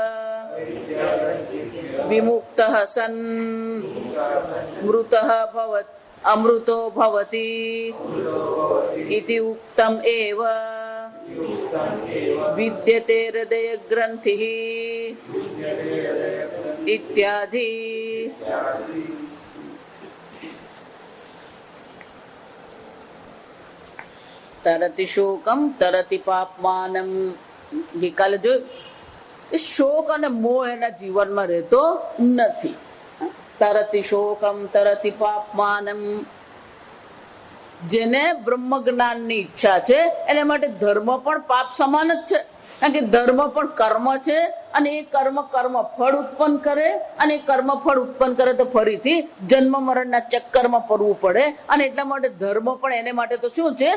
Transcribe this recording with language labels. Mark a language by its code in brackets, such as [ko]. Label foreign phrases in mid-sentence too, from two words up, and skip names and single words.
[sa] विमुक्तः सन् मृतः भवति अमृतो भवति इति उक्तम् एव विद्यते हृदय ग्रन्थिः इत्यादि। तरति शोकम तरति पापमानम [gu] નિકાલ જો શોક અને મોહ એના જીવનમાં રહેતો નથી. [sa] तरति शोकम तरति पापमानम [gu] જેને બ્રહ્મ જ્ઞાનની ઈચ્છા છે એના માટે ધર્મ પણ પાપ સમાન જ છે. કારણ કે ધર્મ પણ કર્મ છે અને એ કર્મ ફળ ઉત્પન્ન કરે અને એ કર્મ ફળ ઉત્પન્ન કરે તો ફરીથી જન્મ મરણના ચક્કરમાં પડવું પડે અને એટલા માટે ધર્મ પણ એને માટે તો શું છે?